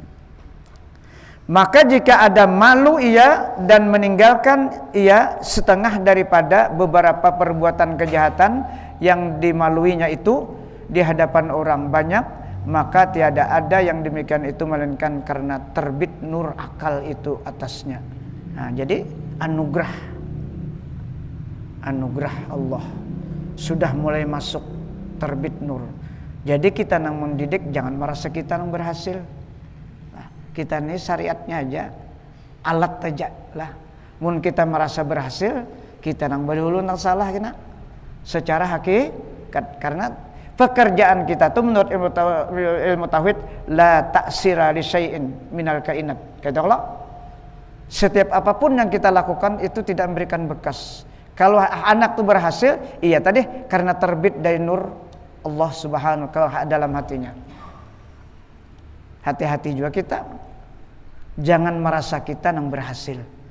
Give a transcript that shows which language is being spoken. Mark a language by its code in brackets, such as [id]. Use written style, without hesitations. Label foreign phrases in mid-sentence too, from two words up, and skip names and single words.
[id] Maka jika ada malu ia dan meninggalkan ia setengah daripada beberapa perbuatan kejahatan yang dimaluinya itu di hadapan orang banyak, maka tiada ada yang demikian itu melainkan karena terbit nur akal itu atasnya. Nah, jadi anugerah Allah sudah mulai masuk terbit nur. [bjn] Jadi kita nang mendidik jangan merasa kita nang berhasil. [id] Kita ini syariatnya aja, alat aja lah. [bjn] Mun kita merasa berhasil, kita nang berdulu nang salah kena. [id] Secara hakikat, karena pekerjaan kita tuh menurut ilmu tauhid [ar] لا تأثير لشيء من الكائنات. [id] Kata Allah, setiap apapun yang kita lakukan itu tidak memberikan bekas. Kalau anak tuh berhasil, iya tadi karena terbit dari nur Allah [ar] سبحانه وتعالى [id] dalam hatinya. Hati-hati juga kita, jangan merasa kita yang berhasil.